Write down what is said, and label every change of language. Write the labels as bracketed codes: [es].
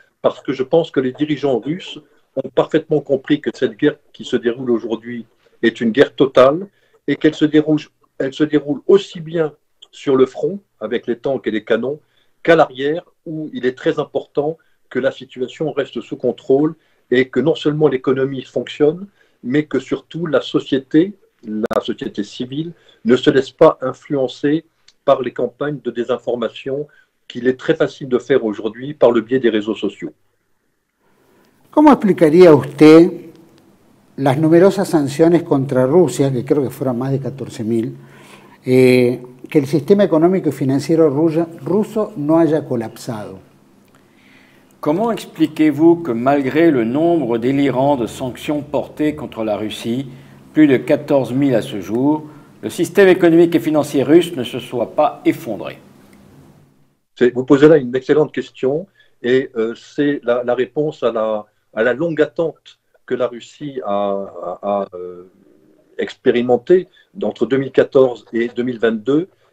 [fr] Parce que je pense que les dirigeants russes ont parfaitement compris que cette guerre qui se déroule aujourd'hui est une guerre totale et qu'elle se déroule aussi bien sur le front, avec les tanks et les canons, qu'à l'arrière, où il est très important que la situation reste sous contrôle et que non seulement l'économie fonctionne, mais que surtout la société civile, ne se laisse pas influencer par les campagnes de désinformation qu'il est très facile de faire aujourd'hui par le biais des réseaux sociaux. [es] ¿Cómo explicaría usted las numerosas sanciones contra Rusia, que creo que fueron más de 14.000, que el sistema económico y financiero ruso no haya colapsado? [fr] Comment expliquez-vous que malgré le nombre délirant de sanctions portées contre la Russie, plus de 14 000 à ce jour, le système économique et financier russe ne se soit pas effondré? Vous posez là une excellente question et c'est la réponse à la longue attente que la Russie a expérimentée entre 2014 et 2022.